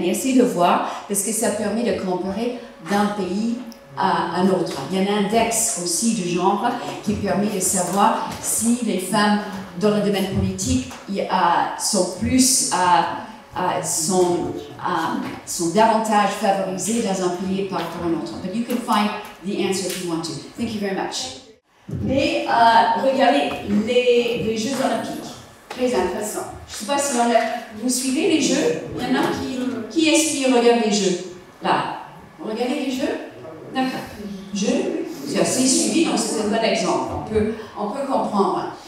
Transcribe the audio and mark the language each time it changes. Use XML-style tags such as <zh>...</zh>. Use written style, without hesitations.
<fr>Mais essayez de voir, parce que ça permet de comparer d'un pays à un autre. Il y a un index aussi de genre qui permet de savoir si les femmes dans le domaine politique sont plus, sont davantage favorisées dans un pays par rapport à un autre.</fr> <en>But you can find the answer if you want to. Thank you very much.</en> <fr>Mais regardez les Jeux Olympiques, très intéressant. Je ne sais pas si vous suivez les Jeux. Il y en a qui est-ce qui regarde les Jeux? Là, vous regardez les Jeux? D'accord. C'est assez suivi, donc c'est un bon exemple. On peut comprendre.</fr>